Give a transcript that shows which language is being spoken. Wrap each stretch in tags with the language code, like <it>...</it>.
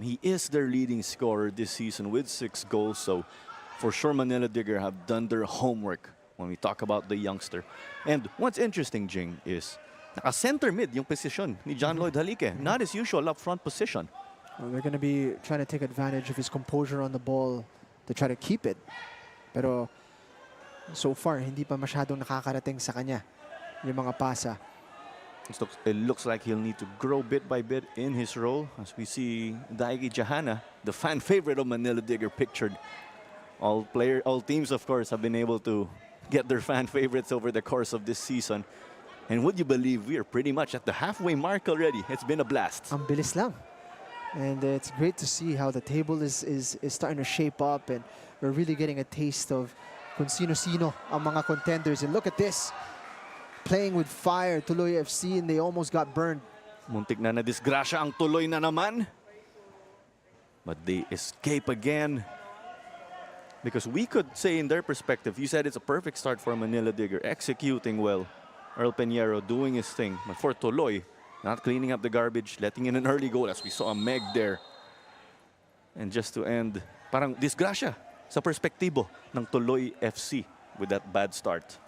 <en>He is their leading scorer this season with 6 goals, so for sure Manila Digger have done their homework when we talk about the youngster. And what's interesting, Jing, is</en> <tl>naka-center mid yung position ni</tl> <en>John Lloyd Halike. Not his usual up-front position. Well, they're going to be trying to take advantage of his composure on the ball to try to keep it.</en> <tl>Pero so far, hindi pa masyadong nakakarating sa kanya yung mga pasa.</tl> <en>It looks like he'll need to grow bit by bit in his role, as we see Daigi Jahana, the fan favorite of Manila Digger, pictured. All teams, of course, have been able to get their fan favorites over the course of this season. And would you believe we are pretty much at the halfway mark already? It's been a blast.</en> <tl>Ang bilis lang.</tl> <en>And it's great to see how the table is starting to shape up, and we're really getting a taste of</en> <tl>kung sino-sino ang mga</tl> <en>contenders. And look at this. Playing with fire, Tuloy FC, and they almost got burned.</en> <tl>Muntik na disgrasya ang Tuloy na naman.</tl> <en>But they escape again. Because we could say in their perspective, you said it's a perfect start for Manila Digger, executing well. Earl Peñero doing his thing. But for Tuloy, not cleaning up the garbage, letting in an early goal, as we saw a Meg there. And just to end,</en> <tl>parang disgrasya sa perspektibo ng</tl> <en>Tuloy FC with that bad start.</en>